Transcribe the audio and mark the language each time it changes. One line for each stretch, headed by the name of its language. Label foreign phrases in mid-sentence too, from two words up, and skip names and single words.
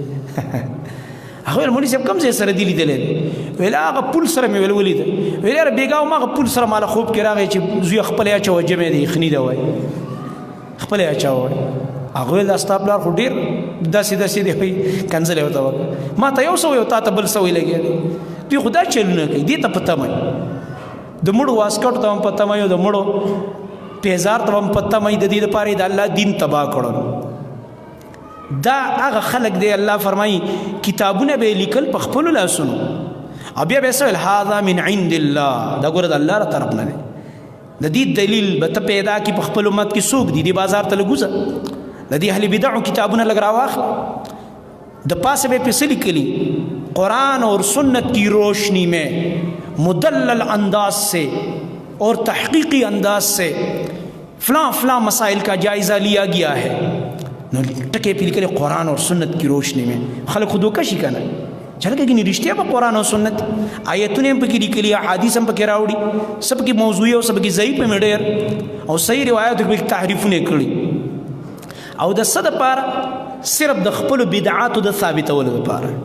Pashto: هغه ویل مولي صاحب کوم ځای سره دي لیدلی دی ویل هغه پول سره مې ویل ولیده ویل یاره بېګا وم هغه پول سره ماله خوب کې راغی چې زوی خپله یې اچوه جمع دی یخني ده وایي خپله یې اچوه وایي هغه ویل دا ستا پلار خو ډېر داسې داسې دی وایي کنځل یې ورته وکړه ما ته یو څه وایي او تا ته بل څه وایي لګیا دی دوی خو دا چلونه کوي دې ته په تمه د مړو واسکټو ته هم په تمه او د مړو پیزار ته هم په تمه د دې دپاره د الله دین تباه کړل دا هغه خلق دی الله فرمایي کتابونه به لیکل په خپلو لاسونو او بیا به یې څه ویل
Arabic: هذا من عند الله
Pashto: دا ګوره د الله له طرف نه دی د دې دلیل به ته پیدا کړي په خپل امت کې څوک دي دې بازار ته لږ وځه د دې اهل بدعو کتابونه لږ راواخله د پاسه به یې پسې لیکلي
Urdu: قرآن اور سنت کی روشنی میں مدلل انداز سے اور تحقیقی انداز سے فلاں فلاں مسائل کا جائزہ لیا گیا
Pashto: ہے نو ټکې پې لیکلي
Urdu: قرآن اور سنت کی روشنی میں
Pashto: خلک خو دوکه شي که نه چې هلکه ګینې رښتیا به قرآن او سنت آیتونه هم پکې لیکلي احادیث هم پکې راوړي څه پکې موضوعي او څه پکې ضعیف هم ډېر او صحیح روایاتو کې تحریفونه یې کړي او د څه دپاره صرف د خپلو بدعاتو د ثابتولو دپاره